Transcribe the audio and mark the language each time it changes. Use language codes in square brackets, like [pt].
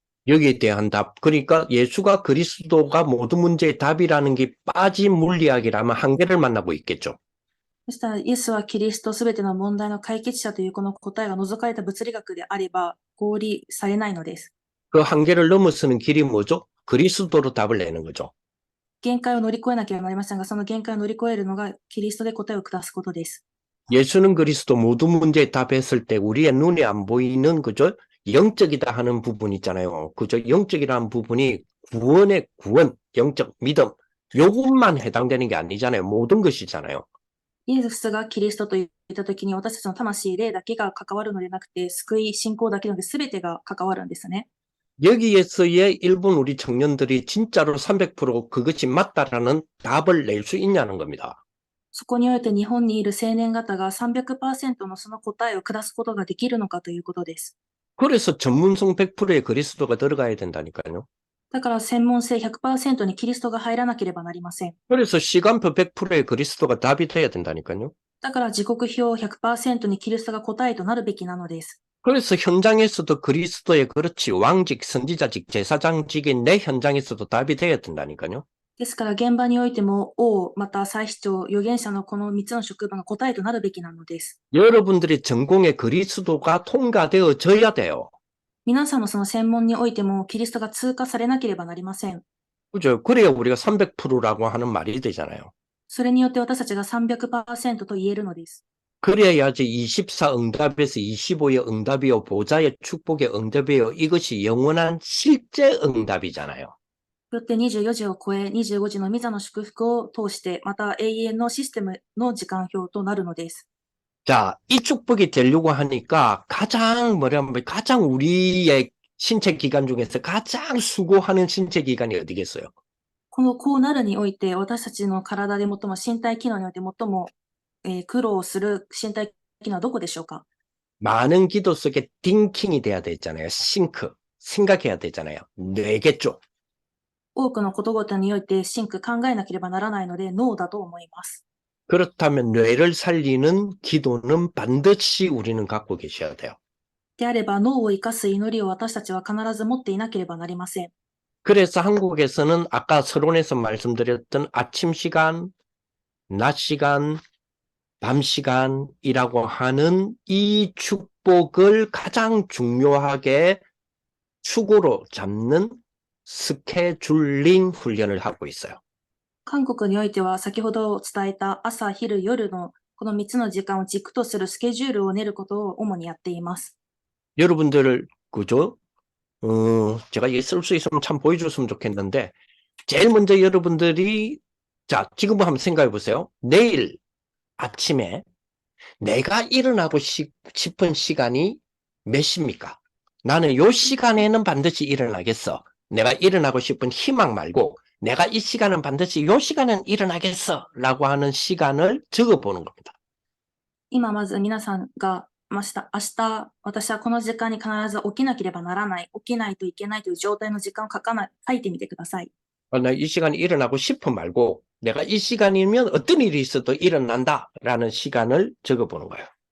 [ko] 여기에 대한 답. 그러니까 예수가 그리스도가 모든 문제의 답이라는 게 빠진 물리학이라면 한계를 만나고 있겠죠. [ja] そしたら、イエスはキリストすべての問題の解決者というこの答えが除かれた物理学であれば合理されないのです。 [ko] 그 한계를 넘어서는 길이 뭐죠? 그리스도로 답을 내는 거죠. [ja] 限界を乗り越えなければなりませんが、その限界を乗り越えるのがキリストで答えを下すことです。 [ko] 예수는 그리스도 모든 문제에 답했을 때 우리의 눈에 안 보이는 그죠? 영적이다 하는 부분 있잖아요. 그죠? 영적이라는 부분이 구원의 구원, 영적 믿음, 요것만 해당되는 게 아니잖아요. 모든 것이잖아요. [ja] イエスがキリストと言ったときに私たちの魂、霊だけが関わるのではなくて、救い、信仰だけでなくて全てが関わるんですね。 [ko] 여기에서의 일본 우리 청년들이 진짜로 300% 그것이 맞다라는 답을 낼 수 있냐는 겁니다. [ja] そこにおいて日本にいる青年方が 300% のその答えを下すことができるのかということです。 [ko] 그래서 전문성 100%의 그리스도가 들어가야 된다니까요. [ja] だから専門性 100% にキリストが入らなければなりません。 [ko] 그래서 시간표 100%의 그리스도가 답이 돼야 된다니까요. [ja] だから時刻表 100% にキリストが答えとなるべきなのです。 [ko] 그래서 현장에서도 그리스도의 그렇지 왕직, 선지자직, 제사장직인 내 현장에서도 답이 돼야 된다니까요. [ja] ですから現場においても王、また祭司長、預言者のこの3つの職場が答えとなるべきなのです。 [ko] 여러분들의 전공에 그리스도가 통과되어져야 돼요. [ja] 皆さんのその専門においてもキリストが通過されなければなりません。 [ko] 그죠? 그래야 우리가 300%라고 하는 말이 되잖아요. [ja] それによって私たちが 300% と言えるのです。 [ko] 그래야지 24 응답에서 25의 응답이요, 보좌의 축복의 응답이요, 이것이 영원한 실제 응답이잖아요. [ja] よって24時を超え、25時の御座の祝福を通して、また永遠のシステムの時間表となるのです。 [ko] 자, 이 축복이 되려고 하니까 가장 우리의 신체 기관 중에서 가장 수고하는 신체 기관이 어디겠어요? [ja] こうなるにおいて、私たちの体で最も身体機能において最も、苦労する身体機能はどこでしょうか？ [ko] 많은 기도 속에 띵킹이 돼야 되잖아요. 싱크. 생각해야 되잖아요. 뇌겠죠. [ja] 多くのことごとにおいて、シンク考えなければならないので、脳だと思います。 [ko] 그렇다면 뇌를 살리는 기도는 반드시 우리는 갖고 계셔야 돼요. [ja] であれば、脳を生かす祈りを私たちは必ず持っていなければなりません。 [ko] 그래서 한국에서는 아까 서론에서 말씀드렸던 아침 시간, 낮 시간, 밤 시간이라고 하는 이 축복을 가장 중요하게 축으로 잡는 스케줄링 훈련을 하고 있어요. [ja] 韓国においては、先ほど伝えた朝、昼、夜のこの3つの時間を軸とするスケジュールを練ることを主にやっています。 [ko] 여러분들, 그죠? 제가 이게 쓸 수 있으면 참 보여줬으면 좋겠는데, 제일 먼저 여러분들이, 자, 지금 한번 생각해 보세요. 내일 아침에 내가 일어나고 싶은 시간이 몇 시입니까? 나는 요 시간에는 반드시 일어나겠어. 내가 일어나고 싶은 희망 말고, 내가 이 시간은 반드시 요 시간은 일어나겠어. 라고 하는 시간을 적어보는 겁니다. [ja] 今まず皆さんが、明日、私はこの時間に必ず起きなければならない、起きないといけないという状態の時間を書いてみてください。 [ko] 나 이 시간에 일어나고 싶어 말고, 내가 이 시간이면 어떤 일이 있어도 일어난다. 라는 시간을 적어보는 거예요.